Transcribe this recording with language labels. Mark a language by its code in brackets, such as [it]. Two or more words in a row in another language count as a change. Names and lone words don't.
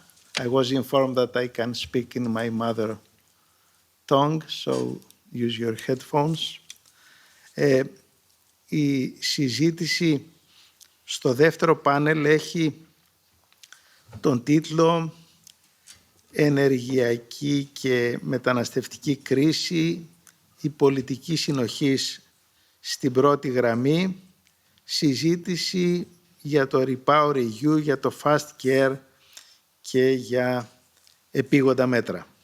[en] I was informed that I can speak in my mother tongue, so use your headphones. [el] Η συζήτηση στο δεύτερο πάνελ έχει τον τίτλο «Ενεργειακή και μεταναστευτική κρίση, η πολιτική συνοχής στην πρώτη γραμμή», συζήτηση για το REPowerEU, για το Fast Care και για επίγοντα μέτρα.